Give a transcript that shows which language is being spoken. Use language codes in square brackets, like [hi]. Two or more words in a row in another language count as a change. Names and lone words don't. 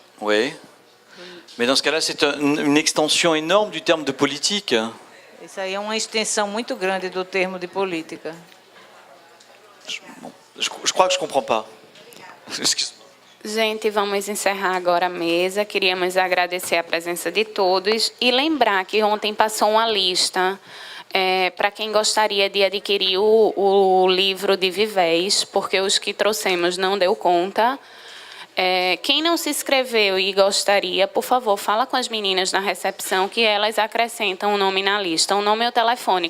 [fr] Oui. Mais dans ce cas-là, c'est une extension énorme du terme de politique. [pt] Isso aí é uma extensão muito grande do termo de política. [fr] Je crois que je comprends pas. Excuse-moi. [pt] Gente, vamos encerrar agora a mesa. Queríamos agradecer a presença de todos e lembrar que ontem passou uma lista para quem gostaria de adquirir o livro de Vivés, porque os que trouxemos não deu conta. Quem não se inscreveu e gostaria, por favor, fala com as meninas na recepção que elas acrescentam o nome na lista, o nome e o telefone.